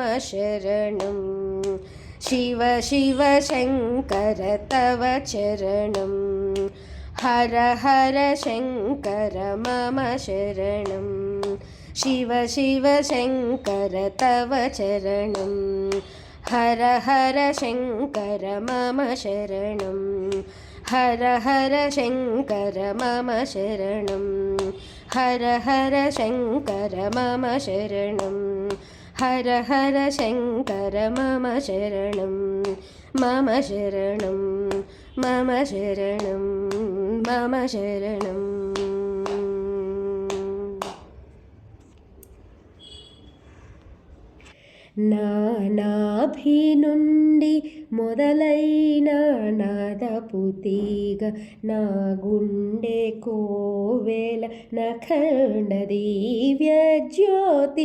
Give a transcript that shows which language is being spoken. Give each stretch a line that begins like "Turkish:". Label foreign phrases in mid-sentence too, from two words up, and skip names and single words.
Sanskrit: शरणं शिव शिव शङ्कर तव चरणं हर हर शङ्कर मम शरणं शिव शिव शङ्कर तव चरणं हर हर शङ्कर मम शरणं हर हर शङ्कर मम शरणं हर हर शङ्कर मम शरणं హర హర శంకర మమ శరణం మమ శరణం మమ శరణం మమ శరణం.
Telugu: నాభి నుండి మొదలైన నాదపు తీగ నా గుండె కోవెల నఖండ దివ్య జ్యోతి.